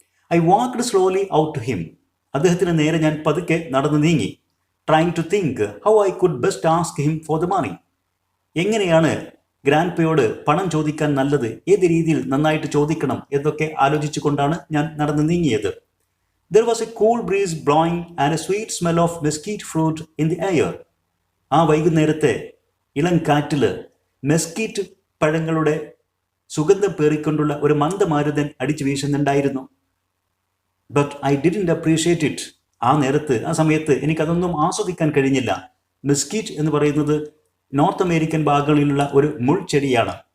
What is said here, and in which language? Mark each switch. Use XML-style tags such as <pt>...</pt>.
<en>I walked slowly out to him.</en> <ml>അദ്ദേഹത്തിന് നേരെ ഞാൻ പതുക്കെ നടന്നു നീങ്ങി.</ml> <en>Trying to think how I could best ask him for the money.</en> <ml>എങ്ങനെയാണ് ഗ്രാൻഡ്പയോട് പണം ചോദിക്കാൻ നല്ലത്, ഏത് രീതിയിൽ നന്നായിട്ട് ചോദിക്കണം എന്നൊക്കെ ആലോചിച്ചു കൊണ്ടാണ് ഞാൻ നടന്നു നീങ്ങിയത്.</ml> <en>There was a cool breeze blowing and a sweet smell of mesquite fruit in the air.</en> <ml>ആ വൈകുന്നേരത്തെ ഇളം കാറ്റിൽ മെസ്കീറ്റ് പഴങ്ങളുടെ സുഗന്ധം പേറിക്കൊണ്ടുള്ള ഒരു മന്ദമാരുതൻ അടിച്ചു വീശുന്നുണ്ടായിരുന്നു.</ml> <en>But I didn't appreciate it.</en> <ml>ആ സമയത്ത് എനിക്കതൊന്നും ആസ്വദിക്കാൻ കഴിഞ്ഞില്ല. മെസ്കീറ്റ് എന്ന് പറയുന്നത് നോർത്ത് അമേരിക്കൻ ഭാഗങ്ങളിലുള്ള ഒരു മുൾച്ചെടിയാണ്.</ml>